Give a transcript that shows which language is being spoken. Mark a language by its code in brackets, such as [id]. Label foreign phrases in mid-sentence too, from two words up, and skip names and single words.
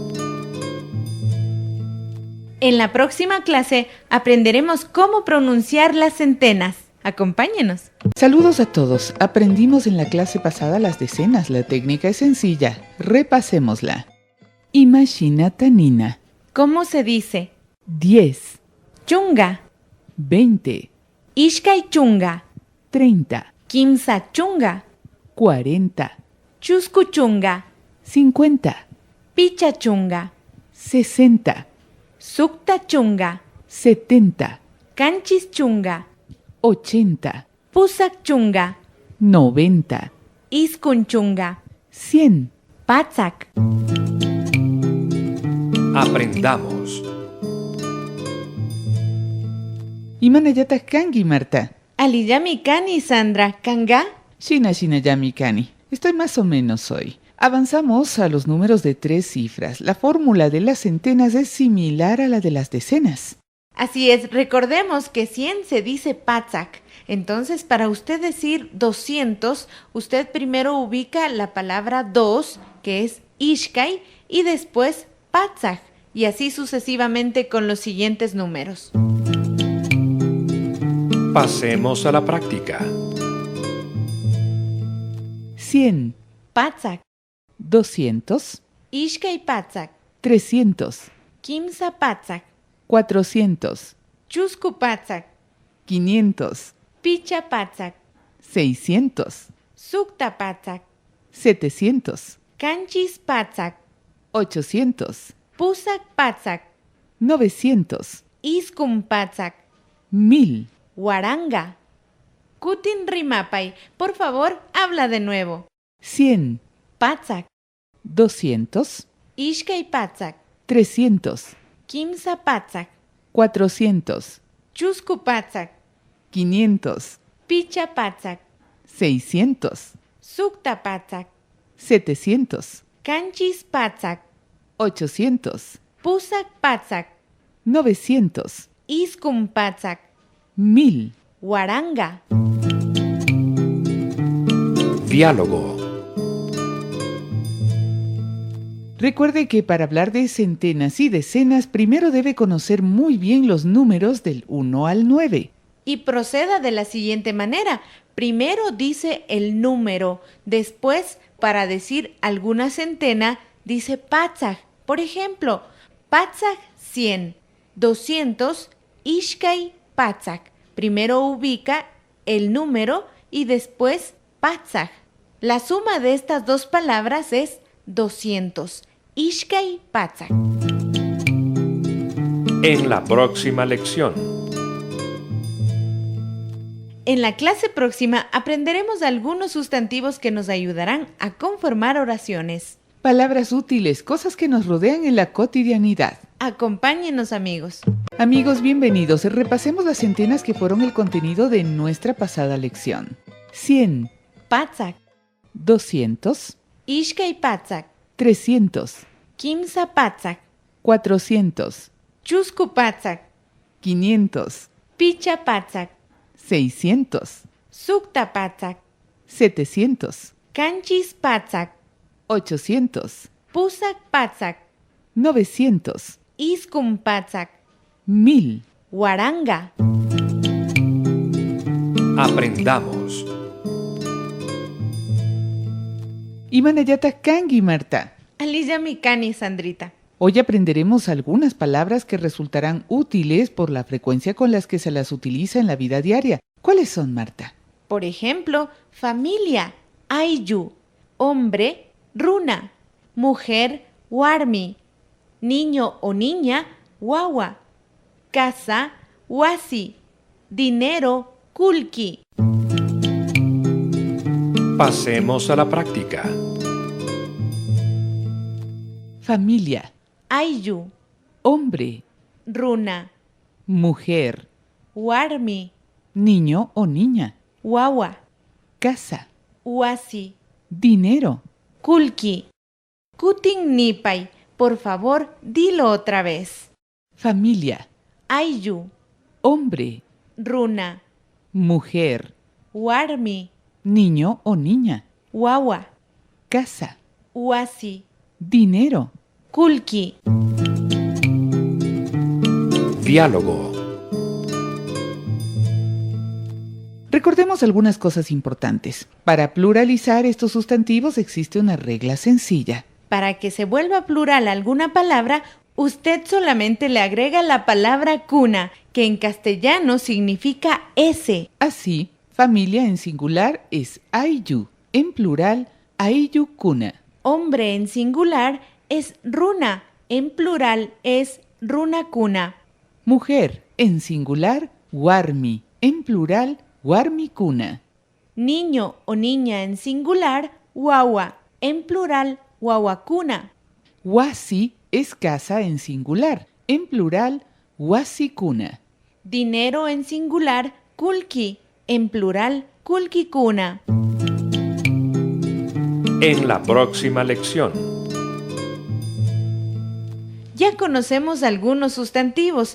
[es] En la próxima clase aprenderemos cómo pronunciar las centenas. Acompáñenos. Saludos a todos. Aprendimos en la clase pasada las decenas. La técnica es sencilla. Repasémosla. Imashinatanina. ¿Cómo se dice? 10, [qu] Chunga, [es] 20, [qu] Ishkai chunga, [es] 30, [qu] Kimsa chunga, [es] 40, [qu] Chusku chunga, [es] 50, [qu] Picha chunga, [es] 60, [qu] Sukta chunga, [es] 70, [qu] Kanchis chunga, [es] 80, [qu] Pusak chunga, [es] 90, [qu] Iskun chunga, [es] 100. [qu] Patsak. [es] Aprendamos. [qu] Imanayata kangi, Marta. Aliyami kani, Sandra, kanga. Shina shinayami kani. [es] Estoy más o menos hoy. Avanzamos a los números de 3 cifras. La fórmula de las centenas es similar a la de las decenas. Así es, recordemos que 100 se dice patsak. Entonces, para usted decir 200, usted primero ubica la palabra 2, que es ishkai, y después patsak, y así sucesivamente con los siguientes números. Pasemos a la práctica. 100, [qu] Patsak, [es] 200, [qu] ishkai patsak, [es] 300, [qu] kimsa patsak, [es] 400, [qu] chusku patsak, [es] 500, [qu] picha patsak, [es] 600, [qu] sukta patsak, [es] 700, [qu] kanchis patsak, [es] 800, [qu] pusak patsak, [es] 900, [qu] iskun patsak, [es] 1000, [qu] Waranga. Kutin Rimapay, [es] por favor, habla de nuevo. 100, [qu] Patsak, [es] 200, [qu] Ishkai patsak, [es] 300, [qu] Kimsa patsak, [es] 400, [qu] Chusku patsak, [es] 500, [qu] Picha patsak, [es] 600, [qu] Sukta patsak, [es] 700, [qu] Kanchis patsak, [es] 800, [qu] Pusak patsak, [es] 900, [qu] Iskun patsak, [es] 1000. [qu] Waranga. [es] Diálogo. Recuerde que para hablar de centenas y decenas, primero debe conocer muy bien los números del 1 al 9. Y proceda de la siguiente manera. Primero dice el número, después, para decir alguna centena, dice patsak. Por ejemplo, [qu] patsak 100, 200, ishkai patsak. [es] Primero ubica el número y después patsak. La suma de estas dos palabras es 200. [qu] Ishkai patsak. [es] En la próxima lección. En la clase próxima aprenderemos algunos sustantivos que nos ayudarán a conformar oraciones. Palabras útiles, cosas que nos rodean en la cotidianidad. Acompáñenos, amigos. Amigos, bienvenidos. Repasemos las centenas que fueron el contenido de nuestra pasada lección. 100, [qu] Patsak, [es] 200, [qu] Ishkai patsak, [es] 300, [qu] Kimsa patsak, [es] 400, [qu] Chusku patsak, [es] 500, [qu] Picha patsak, [es] 600, [qu] Sukta patsak, [es] 700, [qu] Kanchis patsak, [es] 800, [qu] Pusak patsak, [es] 900, [qu] Iskun patsak, [es] 1000. [qu] Waranga. [es] Aprendamos. [qu] Imanayata kangi, Marta. Aliyami kani, Sandrita. [es] Hoy aprenderemos algunas palabras que resultarán útiles por la frecuencia con las que se las utiliza en la vida diaria. ¿Cuáles son, Marta? Por ejemplo, familia, ayu, hombre, runa, mujer, warmi, niño o niña, wawa, casa, wasi, dinero, kulki. Pasemos a la práctica. Familia, [qu] Ayu, [es] hombre, [qu] runa, [es] mujer, [qu] warmi, [es] niño o niña, [qu] wawa, [es] casa, [qu] wasi, [es] dinero. [qu] kulki. Kutin nipai, [es] por favor, dilo otra vez. Familia, [qu] Ayu, [es] hombre, [qu] runa, [es] mujer, [qu] warmi, [es] niño o niña, [qu] wawa, [es] casa, [qu] wasi, [es] dinero. [qu] kulki. [es] Diálogo. Recordemos algunas cosas importantes. Para pluralizar estos sustantivos existe una regla sencilla. Para que se vuelva plural alguna palabra, usted solamente le agrega la palabra cuna, que en castellano significa ese. Así, familia en singular es ayu, en plural [qu] ayu kuna. [es] Hombre en singular es runa, en plural es [qu] runa cuna. [es] Mujer en singular warmi, en plural [qu] warmi kuna. [es] Niño o niña en singular, wawa, en plural wawakuna. Wasi es casa en singular, en plural wasikuna. Dinero en singular, kulki, en plural kulkikuna. En la próxima lección. Ya conocemos algunos sustantivos.